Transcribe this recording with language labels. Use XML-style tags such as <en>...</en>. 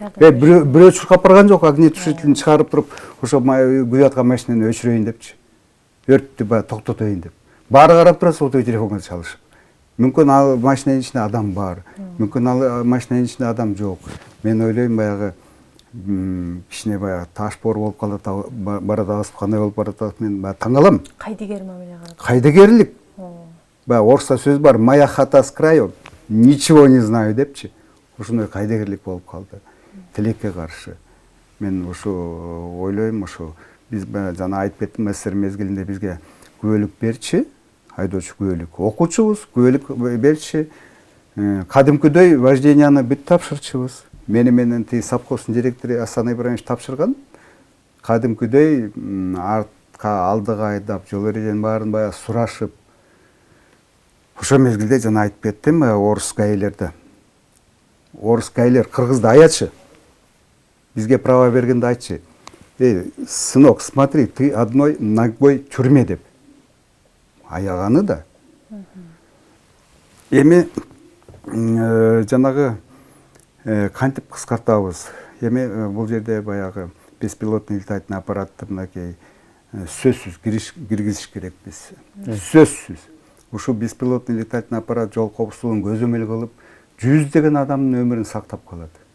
<ky>Бирөө чуркап барган жок, огнетушителин чыгарып туруп, ошо күйүп аткан машинаны өчүрөйүн депчи. Өрттү токтотоюн деп. Баары карап тура сотовый телефонго чалышып. мүмкүн ал машинанын ичинде адам бар, мүмкүн ал машинанын ичинде адам жок. Мен ойлойм баягы кичине баягы таш бор болуп калат, баратабыз, кандай болуп баратабыз, мен баягы таң калам. Кайдыгер мамиле кылат. Кайдыгерлик. Баягы орусча сөз бар,</ky> <ru>моя хата с краю, ничего не знаю</ru> <ky>депчи. Ушундай кайдыгерлик болуп калды. Тилекке каршы. Мен ушу ойлойм, ушу биз жана айтып кеттим, СССР мезгилинде бизге күбөлүк берчи, айдоочу күбөлүк, окуучубуз күбөлүк берчи. Кадимкидей вожденияны бүт тапшырчыбыз. Менен тиги совхоздун директору Асан Ибраимович тапшырган. Кадимкидей артка алдыга айдап, жол эреженин баарын баягы сурашып. Ошо мезгилде жана айтып кеттим, орус гаилерде. Орус гаилер кыргызды аячы. Бизге право бергенде айтчы.</ky> <ru>Сынок, смотри, ты одной ногой в тюрьме деп.</ru> <ky>Аяганы да. Эми жанагы кантип кыскартабыз. Эми бул жерде баягы беспилотный летательный аппаратты мынакей сөзсүз киргизиш керекпиз. Сөзсүз. Ушу беспилотный летательный аппарат жол коопсуздугун көзөмөл кылып, жүздөгөн адамдын өмүрүн сактап калат.</ky>